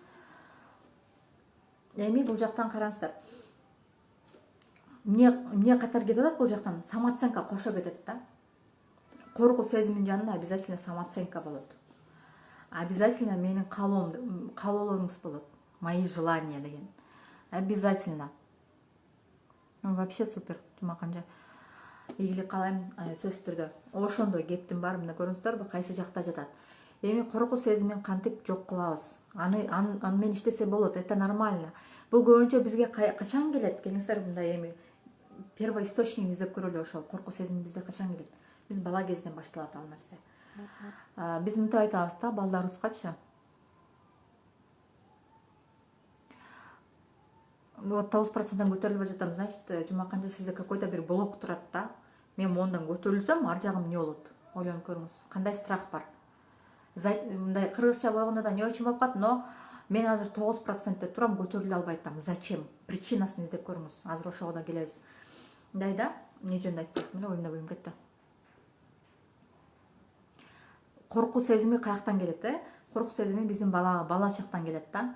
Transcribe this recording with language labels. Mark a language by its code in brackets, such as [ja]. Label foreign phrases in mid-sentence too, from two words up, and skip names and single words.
[ky] Эми бул жактан караңыздар. Эмне катар кетип атат бул жактан? Самооценка кошо кетет да. Коркуу сезиминин жанында [ru] обязательно самооценка [ky] болот. Обязательно менин каалоолоруңуз болот. [ru] Мои желания деген. Обязательно. Вообще супер, Жумаканжа. [ky] Ийгилик каалайм, сөзсүз түрдө. Ошондой кептин баары мына көрүңүздөрбү, кайсы жакта жатат. Эми коркуу сезимин кантип жок кылабыз? Аны менен иштесе болот, [ru] это нормально. [ky] Бул көбүнчө бизге качан келет? Келиңиздер мындай эми первоисточнигин издеп көрөлү. Ошол коркуу сезими бизде качан келет? Биз бала кезден башталат ал нерсе. Биз мынтип айтабыз да балдарыбызгачы. Вот 9%-дан көтөрүлүп жатам, значит, Жумаканжа сизде какой-то бир блок турат да. Мен мондан көтөрүлсөм, ар жагым эмне болот? Ойлонуп көрүңүз. Кандай страх бар? Мындай кыргызча болгондо да [ru] не очень [ky] болуп калат, но мен азыр 9%де турам, көтөрүлө албай атам. [ru] Зачем? [ky] Причинасын издеп көрүңүз. Азыр ошого да келебиз. Мындай да, эмне жөнүндө айтып мына оюмда бөлүнүп кетти. Коркуу сезими каяктан келет, Коркуу сезими биздин бала чактан келет да.